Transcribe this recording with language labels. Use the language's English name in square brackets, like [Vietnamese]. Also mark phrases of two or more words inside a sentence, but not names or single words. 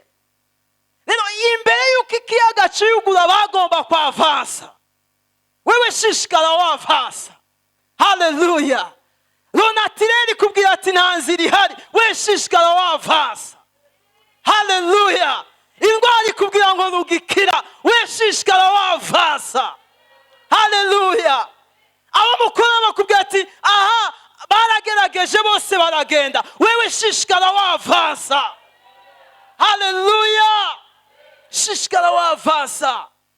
[Rundi] Rero imbere y'uko ikiyaga ciyugura bagomba kwavansa, wewe shishikara wavansa. Haleluya. Ronatireri kubwira ati nta nzira ihari, we shishikara wavansa. Haleluya. Indwara ikubwira ngo nugikira, we shishikara wavansa. Haleluya. Abo mukora bakubwira ati aha baragerageje bose baragenda, wewe shishikara wavansa. Haleluya. Shishikara wavansa.